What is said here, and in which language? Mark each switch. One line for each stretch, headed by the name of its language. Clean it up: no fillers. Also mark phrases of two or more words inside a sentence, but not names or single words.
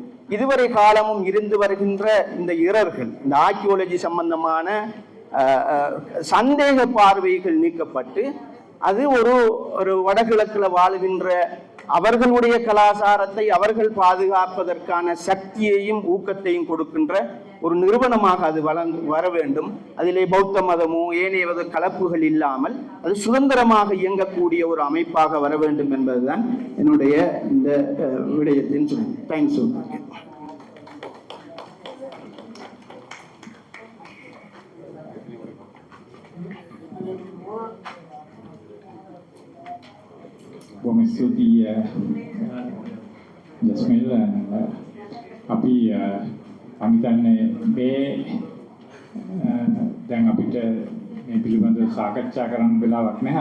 Tamil: இதுவரை காலமும் இருந்து வருகின்ற இந்த இரர்கள், இந்த ஆர்கியோலஜி சம்பந்தமான சந்தேக பார்வைகள் நீக்கப்பட்டு அது ஒரு வடகிழக்கில் வாழுகின்ற அவர்களுடைய கலாச்சாரத்தை அவர்கள் பாதுகாப்பதற்கான சக்தியையும் ஊக்கத்தையும் கொடுக்கின்ற ஒரு நிறுவனமாக அது வர வேண்டும். அதிலே பௌத்த மதமோ ஏனைய கலப்புகள் இல்லாமல் அது சுதந்திரமாக இயங்கக்கூடிய ஒரு அமைப்பாக வர வேண்டும் என்பதுதான் என்னுடைய இந்த விடயத்தின் சொல்லி. தேங்க்ஸ்.
Sinhala: බොහොම ස්තුතියි ජස්මිල්. අපි අමිතන්නේ මේ දැන් අපිට මේ පිළිබඳව සාකච්ඡා කරන්න වෙලාවක් නැහැ.